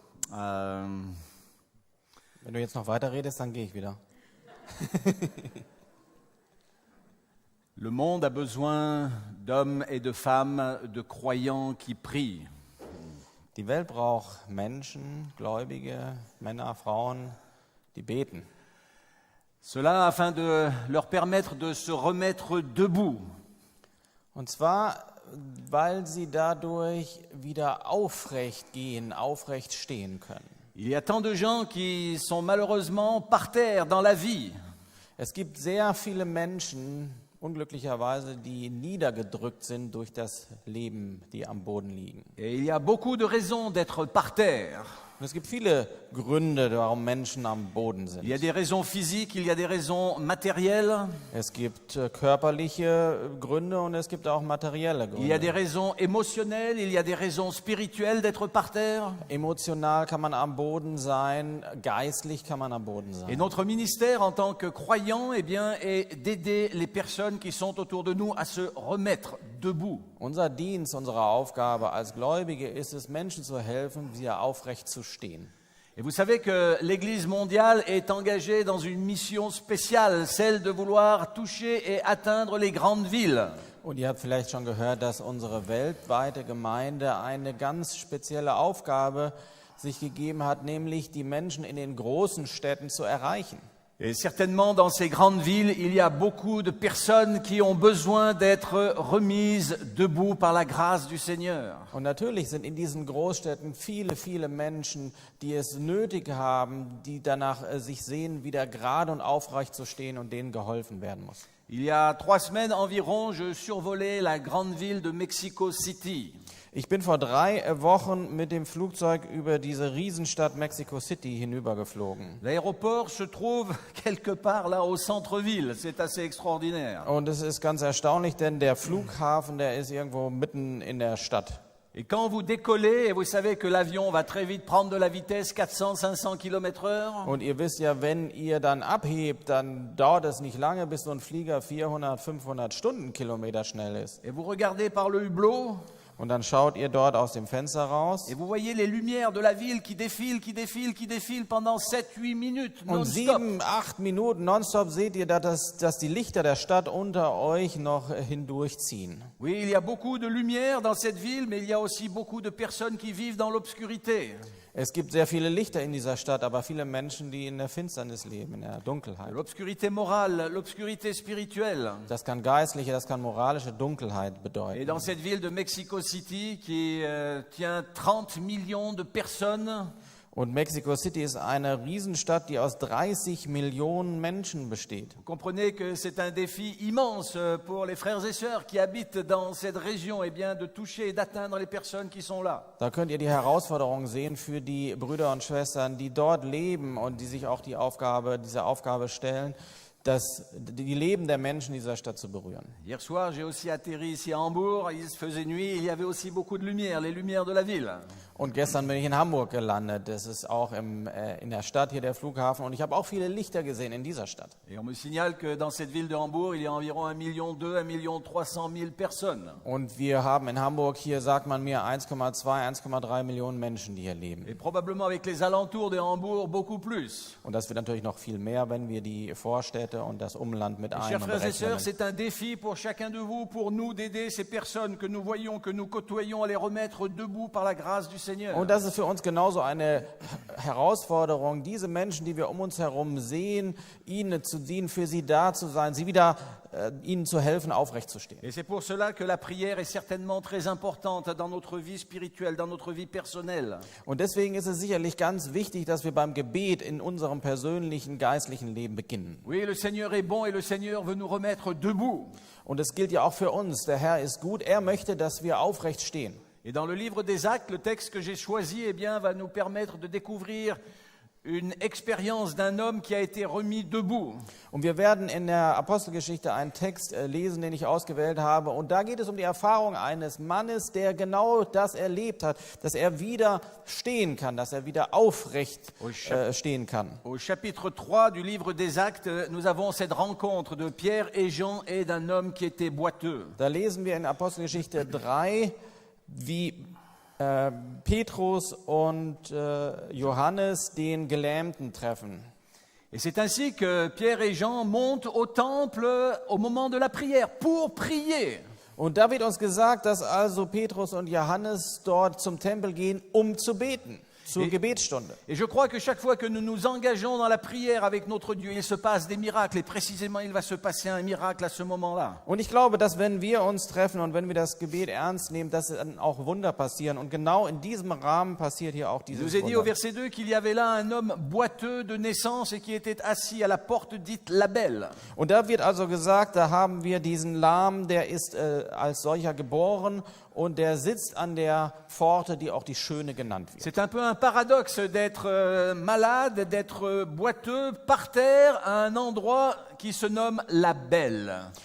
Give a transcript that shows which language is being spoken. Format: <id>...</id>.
<de>Wenn du jetzt noch weiter redest, dann gehe ich wieder.</de> <fr>le monde a besoin d'hommes et de femmes, de croyants qui prient.</fr> <de>Die Welt braucht Menschen, Gläubige, Männer, Frauen, die beten.</de> <fr>Cela afin de leur permettre de se remettre debout.</fr> <de>Und zwar, weil sie dadurch wieder aufrecht gehen, aufrecht stehen können.</de> <fr>Il y a tant de gens qui sont malheureusement par terre dans la vie.</fr> <de>Es gibt sehr viele Menschen, unglücklicherweise, die niedergedrückt sind durch das Leben, die am Boden liegen.</de> <fr>Et il y a beaucoup de raisons d'être par terre.</fr> <de>Und es gibt viele Gründe, warum Menschen am Boden</de> <fr>Il y a</fr> <de>sind.</de> <fr>des raisons physiques, il y a des raisons matérielles,</fr> <de>Es gibt körperliche Gründe und es gibt auch materielle</de> <fr>il y a des</fr> <de>Gründe.</de> <fr>raisons émotionnelles, il y a des raisons spirituelles d'être par terre.</fr> <de>Emotional kann man am Boden sein, geistlich kann man am Boden</de> <fr>Et</fr> <de>sein.</de> <fr>notre ministère en tant que croyants, eh bien, est d'aider les personnes qui sont autour de nous à se remettre debout.</fr> <de>Unser Dienst, unsere Aufgabe als Gläubige ist es, Menschen zu helfen, wieder aufrecht zu stehen.</de> <fr>Et vous savez que l'Église mondiale est engagée dans une mission spéciale, celle de vouloir toucher et atteindre les grandes villes.</fr> <de>Und ihr habt vielleicht schon gehört, dass unsere weltweite Gemeinde eine ganz spezielle Aufgabe sich gegeben hat, nämlich die Menschen in den großen Städten zu erreichen.</de> <fr>Et certainement dans ces grandes villes, il y a beaucoup de personnes qui ont besoin d'être remises debout par la grâce du Seigneur.</fr> <de>Und natürlich sind in diesen Großstädten viele Menschen, die es nötig haben, die danach sich sehen, wieder gerade und aufrecht zu stehen und denen geholfen werden muss.</de> <fr>Il y a 3 semaines environ, je survolais la grande ville de Mexico City.</fr> <de>Ich bin vor 3 Wochen mit dem Flugzeug über diese Riesenstadt Mexico City hinübergeflogen.</de> <fr>L'aéroport se trouve quelque part là au centre-ville, c'est assez extraordinaire.</fr> <de>Und es ist ganz erstaunlich, denn der Flughafen, der ist irgendwo mitten in der Stadt.</de> <fr>Et quand vous décollez, et vous savez que l'avion va très vite prendre de la vitesse 400-500 km/h,</fr> <de>Und ihr wisst ja, wenn ihr dann abhebt, dann dauert es nicht lange, bis so ein Flieger 400, 500 Stundenkilometer schnell ist.</de> <fr>et vous regardez par le hublot,</fr> <de>Und dann schaut ihr dort aus dem Fenster raus.</de> <fr>et vous voyez les lumières de la ville qui défilent pendant 7-8 minutes</fr> <de>Und</de> <fr>non-stop.</fr> <de>7, 8 Minuten nonstop seht ihr, dass die Lichter der Stadt unter euch noch hindurchziehen.</de> <fr>Oui, il y a beaucoup de lumière dans cette ville, mais il y a aussi beaucoup de personnes qui vivent dans l'obscurité.</fr> <de>Es gibt sehr viele Lichter in dieser Stadt, aber viele Menschen, die in der Finsternis leben, in der Dunkelheit.</de> <fr>L'obscurité morale, l'obscurité spirituelle.</fr> <de>Das kann geistliche, das kann moralische Dunkelheit</de> <fr>Et</fr> <de>bedeuten.</de> <fr>dans cette ville de Mexico City qui tient 30 millions de personnes,</fr> <de>Und Mexico City ist eine Riesenstadt, die aus 30 Millionen Menschen besteht.</de> <fr>vous comprenez que c'est un défi immense pour les frères et sœurs qui habitent dans cette région, eh bien, de toucher et d'atteindre les personnes qui sont là.</fr> <de>Da könnt ihr die Herausforderung sehen für die Brüder und Schwestern, die dort leben und die sich auch diese Aufgabe stellen, die Leben der Menschen dieser Stadt zu berühren.</de> <fr>Hier soir, j'ai aussi atterri ici à Hambourg, il se faisait nuit, il y avait aussi beaucoup de lumière, les lumières de la ville.</fr> <de>Und gestern bin ich in Hamburg gelandet. Das ist auch in der Stadt hier der Flughafen. Und ich habe auch viele Lichter gesehen in dieser Stadt.</de> <fr>Et on me signale que dans cette ville de Hambourg, il y a environ 1,2 million, 1,3 million personnes.</fr> <de>Und wir haben in Hamburg hier, sagt man mir, 1,2, 1,3 Millionen Menschen, die hier leben.</de> <fr>Et probablement avec les alentours de Hambourg, beaucoup plus.</fr> <de>Und das wird natürlich noch viel mehr, wenn wir die Vorstädte und das Umland mit</de> <fr>Et chers frères et sœurs,</fr> <de>einberechnen.</de> <fr>c'est un défi pour chacun de vous, pour nous, d'aider ces personnes que nous voyons, que nous côtoyons, à les remettre debout par la grâce du Seigneur.</fr> <de>Und das ist für uns genauso eine Herausforderung, diese Menschen, die wir um uns herum sehen, ihnen zu dienen, für sie da zu sein, sie wieder ihnen zu helfen, aufrecht zu stehen.</de> <fr>Et c'est pour cela que la prière est certainement très importante dans notre vie spirituelle, dans notre vie personnelle.</fr> <de>Und deswegen ist es sicherlich ganz wichtig, dass wir beim Gebet in unserem persönlichen, geistlichen Leben beginnen.</de> <fr>Oui, le Seigneur est bon et le Seigneur veut nous remettre debout.</fr> <de>Und es gilt ja auch für uns. Der Herr ist gut. Er möchte, dass wir aufrecht stehen.</de> <fr>Et dans le livre des Actes, le texte que j'ai choisi eh bien, va nous permettre de découvrir une expérience d'un homme qui a été remis debout.</fr> <de>Und wir werden in der Apostelgeschichte einen Text lesen, den ich ausgewählt habe. Und da geht es um die Erfahrung eines Mannes, der genau das erlebt hat, dass er wieder stehen kann, dass er wieder aufrecht stehen kann.</de> <fr>Au chapitre 3 du livre des Actes, nous avons cette rencontre de Pierre et Jean et d'un homme qui était boiteux.</fr> <de>Da lesen wir in Apostelgeschichte 3, wie Petrus und Johannes den Gelähmten treffen.</de> <fr>Et c'est ainsi que Pierre et Jean montent au temple au moment de la prière pour prier.</fr> <de>Und da wird uns gesagt, dass also Petrus und Johannes dort zum Tempel gehen, um zu beten, zur Gebetsstunde.</de> <fr>Et je crois que chaque fois que nous nous engageons dans la prière avec notre Dieu, il se passe des miracles. Et précisément, il va se passer un miracle à ce moment-là.</fr> <de>Und ich glaube, dass wenn wir uns treffen und wenn wir das Gebet ernst nehmen, dass dann auch Wunder passieren. Und genau in diesem Rahmen passiert hier auch</de> <fr>Il</fr> <de>dieses</de> <fr>nous est dit au</fr> <de>Wunder.</de> <fr>verset 2 qu'il y avait là un homme boiteux de naissance et qui était assis à la porte dite la Belle.</fr> <de>Und da wird also gesagt, da haben wir diesen Lahmen, der ist als solcher geboren und der sitzt an der Pforte, die auch die Schöne genannt wird.</de> <fr>C'est un peu un paradoxe d'être malade, d'être boiteux par terre à un endroit qui se nomme la Belle.</fr>